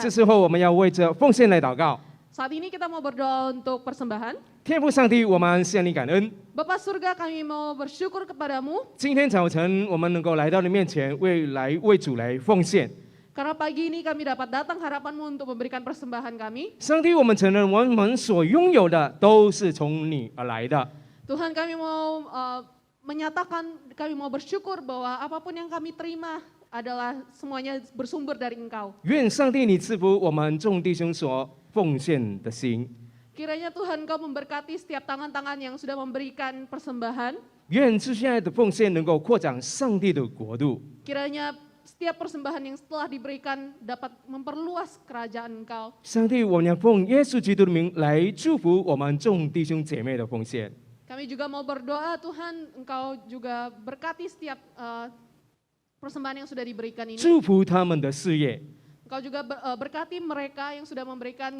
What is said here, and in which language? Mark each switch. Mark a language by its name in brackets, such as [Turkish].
[Chinese] 这时候我们要为着奉献来祷告。 [Indonesian] Saat ini kita mau berdoa untuk persembahan. [Chinese] 天父上帝，我们向你感恩。 [Indonesian] Bapa surga, kami mau bersyukur kepadamu [Chinese] 今天早晨我们能够来到你面前，为主来奉献。 [Indonesian] karena pagi ini kami dapat datang harapanmu untuk memberikan persembahan kami. [Chinese] 上帝，我们承认我们所拥有的都是从你而来的。 [Indonesian] Tuhan, kami mau menyatakan, kami mau bersyukur bahwa apapun yang kami terima adalah semuanya bersumber dari Engkau. [Chinese] 愿上帝你赐福我们众弟兄所奉献的心。 [Indonesian] Kiranya Tuhan Kau memberkati setiap tangan-tangan yang sudah memberikan persembahan. [Chinese] 愿这现在的奉献能够扩展上帝的国度。 [Indonesian] Kiranya setiap persembahan yang setelah diberikan dapat memperluas kerajaan Engkau. [Chinese] 上帝，我们要奉耶稣基督的名来祝福我们众弟兄姐妹的奉献。 [Indonesian] Kami juga mau berdoa, Tuhan Engkau juga berkati setiap persembahan yang sudah diberikan ini. [Chinese] 祝福他们的事业， [Indonesian] Engkau juga berkati mereka yang sudah memberikan,